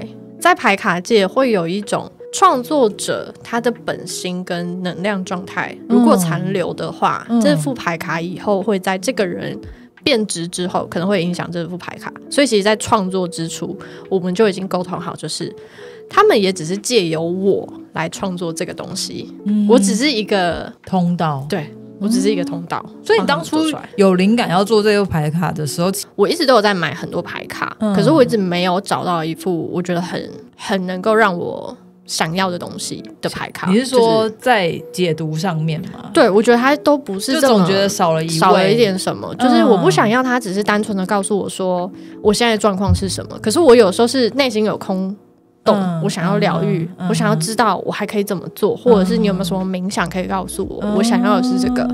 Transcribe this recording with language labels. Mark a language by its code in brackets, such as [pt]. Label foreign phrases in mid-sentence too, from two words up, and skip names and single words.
[zh] 在牌卡界會有一種創作者他的本心跟能量狀態如果殘留的話，這副牌卡以後會在這個人變質之後可能會影響這副牌卡。所以其實在創作之初我們就已經溝通好，就是他們也只是借由我來創作這個東西，我只是一個通道。對，我只是一個通道。所以你當初有靈感要做這個牌卡的時候，我一直都有在買很多牌卡，可是我一直沒有找到一副我觉得很能夠讓我想要的東西的牌卡。你是說在解讀上面嗎？对，我觉得它都不是这么，就总觉得少了一點什麼，就是我不想要它只是單純的告訴我說我現在的狀況是什麼，可是我有時候是內心有空洞，我想要療癒，我想要知道我還可以怎麼做，或者是你有沒有什麼冥想可以告訴我，我想要的是這個。